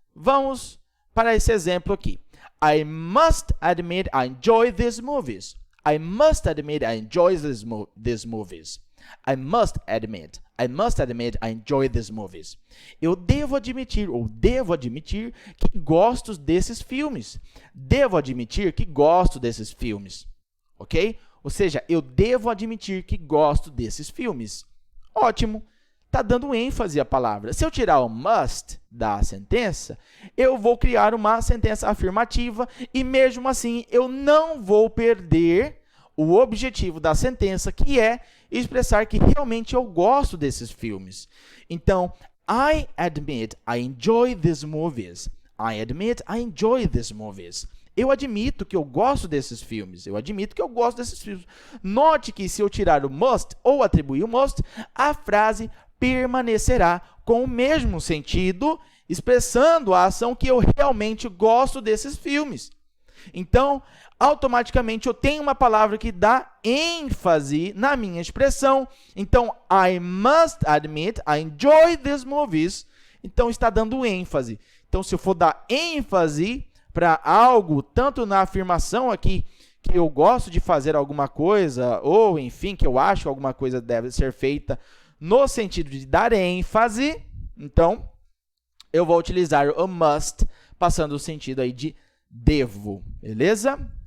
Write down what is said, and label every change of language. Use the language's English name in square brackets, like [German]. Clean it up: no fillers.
[Portuguese] Vamos para esse exemplo aqui. [English] I must admit I enjoy these movies. I must admit I enjoy these movies. I must admit I enjoy these movies. [Portuguese] Eu devo admitir, ou devo admitir, que gosto desses filmes. Devo admitir que gosto desses filmes. Ok? Ou seja, eu devo admitir que gosto desses filmes. Ótimo. Está dando ênfase à palavra. Se eu tirar o must da sentença, eu vou criar uma sentença afirmativa e, mesmo assim, eu não vou perder o objetivo da sentença, que é expressar que realmente eu gosto desses filmes. [English] Então, I admit I enjoy these movies. I admit I enjoy these movies. [Portuguese] Eu admito que eu gosto desses filmes. Eu admito que eu gosto desses filmes. Note que se eu tirar o must ou atribuir o must, a frase permanecerá com o mesmo sentido, expressando a ação que eu realmente gosto desses filmes. Então, automaticamente, eu tenho uma palavra que dá ênfase na minha expressão. [English] Então, I must admit I enjoy these movies. [Portuguese] Então, está dando ênfase. Então, se eu for dar ênfase para algo, tanto na afirmação aqui, que eu gosto de fazer alguma coisa, ou, enfim, que eu acho que alguma coisa deve ser feita no sentido de dar ênfase, então, eu vou utilizar o must, passando o sentido aí de devo, beleza?